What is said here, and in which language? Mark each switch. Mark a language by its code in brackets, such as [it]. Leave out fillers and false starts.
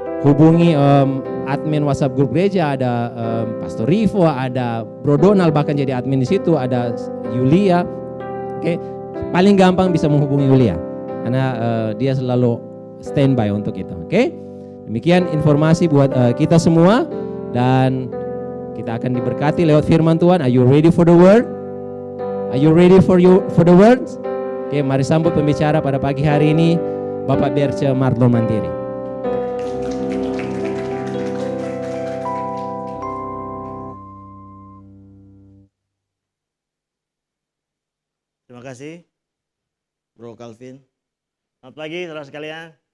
[id] Hubungi admin WhatsApp grup gereja, ada Pastor Rivo, ada Bro Donald bahkan jadi admin di situ, ada Yulia. Oke, paling gampang bisa menghubungi Yulia karena dia selalu standby untuk itu. Oke, demikian informasi buat kita semua, dan kita akan diberkati lewat firman Tuhan. [en] Are you ready for the word? Are you ready for the words? [id] Oke, mari sambut pembicara pada pagi hari ini, Bapak Berce Marlon Mantiri. Terima kasih, Bro Calvin. Selamat pagi, saudara sekalian.